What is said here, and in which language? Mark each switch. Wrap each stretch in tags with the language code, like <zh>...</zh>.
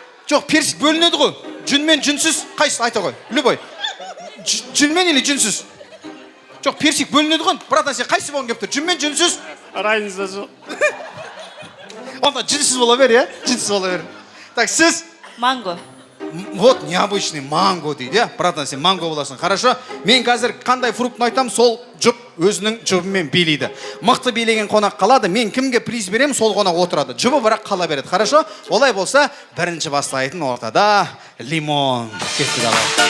<kk>Жоқ, персик бөлінеді ғой. Жүнмен жүнсіз, қайсы айта ғой.</kk> <ru>Любой.</ru> <kk>Жүнмен</kk> <ru>или</ru> <kk>жүнсіз? Жоқ, персик бөлінеді ғой. Братан, сен қайсы болғын кеп тұр? Жүнмен жүнсіз?</kk> <ru>Разница</ru> <kk>жоқ. Онда жүнсіз бола бер, Жүнсіз бола бер.</kk> <ru>Так,</ru> <kk>сіз? Манго.</kk> <ru>Вот необычный</ru> <kk>манго дейді, Братан, сен манго боласың.</kk> <ru>Хорошо?</ru> <kk>Мен қазір қандай фруктын айтам, сол жұп өзінің жұбымен билейді. Мықты билеген қонақ қалады, мен кімге приз берем, сол қонақ отырады. Жұбы бірақ қала береді.</kk> <ru>Хорошо?</ru> <kk>Олай болса, бірінші бастайтын ортада лимон. Кетті</kk> <ru>давай.</ru>